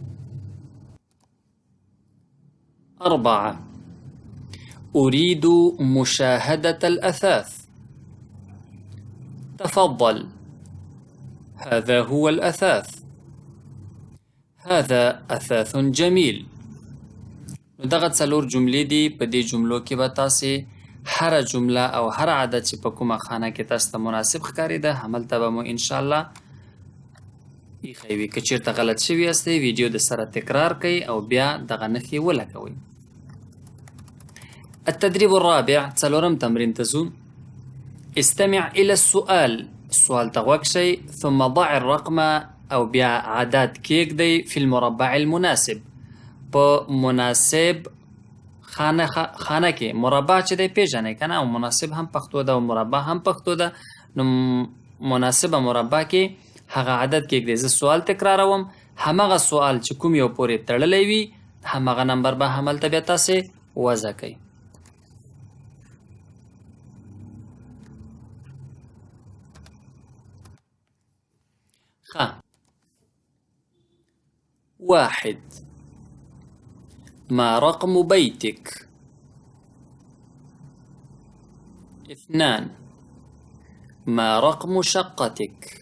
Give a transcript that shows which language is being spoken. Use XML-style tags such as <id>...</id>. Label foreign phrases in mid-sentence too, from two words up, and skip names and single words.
<ar>4 أريد مشاهدة الأثاث. تفضل، هذا هو الأثاث. هذا أثاث جميل.</ar> <ps>دغه څلور جملې دي. په دې جملو کې به تاسې هر جمله او هر عدد چې په کومه خانه کې تاسو ته مناسب ښکارېده هملته به مو انشاءالله ایښی وي. که چېرته غلط شوي یاستئ ویډیو د سره تکرار کړئ او بیا دغه نښې ولګوئ.</ps> <ar>التدريب الرابع</ar> <ps>څلورم تمرین ته ځو.</ps> <ar>استمع إلى السؤال،</ar> <ps>سوال ته غوږ شئ،</ps> <ar>ثم ضع الرقم</ar> <ps>او بیا عدد کېږدئ</ps> <ar>فی المربع المناسب،</ar> <ps>په مناسب خانه کې. مربع چې دی پیژنئ که نه، او مناسب هم پښتو ده او مربع هم پښتو ده. نو مناسبه مربع کې هغه عدد کېږدئ. زه سوال تکراروم، همغه سوال چې کوم یو پورې تړلی وي همغه نمبر به هملته بیا تاسې وضع کوئ.</ps> <ar>واحد ما رقم بيتك؟ 2 ما رقم شقتك؟</ar>